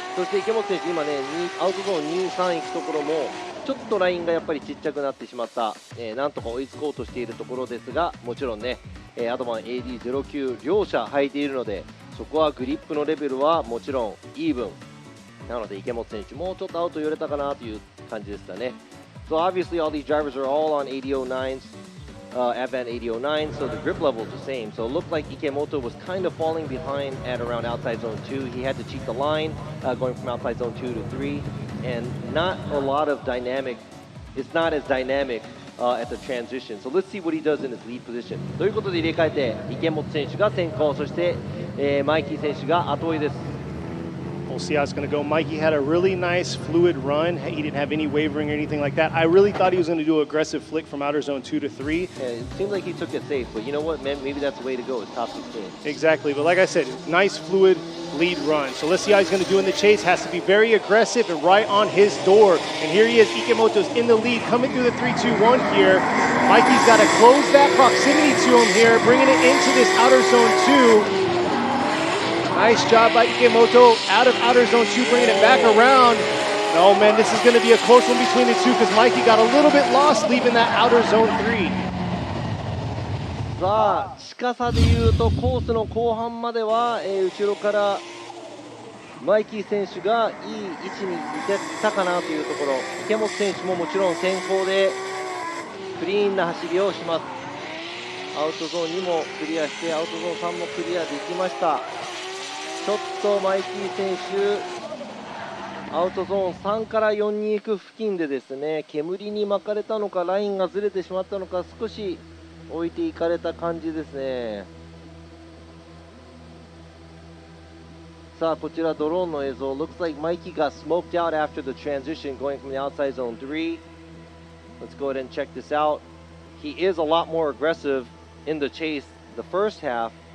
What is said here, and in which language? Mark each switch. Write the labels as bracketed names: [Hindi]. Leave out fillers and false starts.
[Japanese] そして池本選手今ねアウトゾーン2、3行くところもちょっとラインがやっぱりちっちゃくなってしまった、なんとか追いつこうとしているところですが、もちろんね、アドバン AD09 両者履いているのでそこはグリップのレベルはもちろんイーブンなので池本選手もうちょっとアウト寄れたかなという感じでしたね。 [English] So obviously all these drivers are all on 8009s, Advan 8009, so the grip level is the same. So it looked like Ikemoto was kind of falling behind at around outside zone 2. He had to cheat the line, going from outside zone 2 to 3, and not a lot of dynamic. It's not as dynamic at the transition. So let's see what he does in his lead position. [Japanese] ということで入れ替えて池本選手が先行、そして、マイキー選手が後追いです。 [English] We'll see how it's going to go. Mikey had a really nice fluid run. He didn't have any wavering or anything like that. I really thought he was going to do an aggressive flick from outer zone 2 to 3. Yeah, it seemed like he took it safe, but you know what, man? Maybe that's the way to go. It's top 16. Exactly, but like I said, nice fluid lead run. So let's see how he's going to do in the chase. Has to be very aggressive and right on his door. And here he is, Ikemoto's in the lead, coming through the 3-2-1 here. Mikey's got to close that proximity to him here, bringing it into this outer zone 2. Nice job by Ikemoto out of outer zone 2, bringing it back around. Oh man, this is going to be a close one between the two because Mikey got a little bit lost leaving that outer zone 3. [Japanese] さあ、近さでいうとコースの後半までは、後ろからマイキー選手がいい位置にいてたかなというところ。池本選手ももちろん先行でクリーンな走りをします。アウトゾーン2もクリアしてアウトゾーン3もクリアできました。ちょっとマイキー選手アウトゾーン3から4に行く付近でですね、煙に巻かれたのかラインがずれてしまったのか少し置いていかれた感じですね。さあこちらドローンの映像。 [English] Looks like Mikey got smoked out after the transition going from the outside zone 3. Let's go ahead and check this out. He is a lot more aggressive in the chase the first half.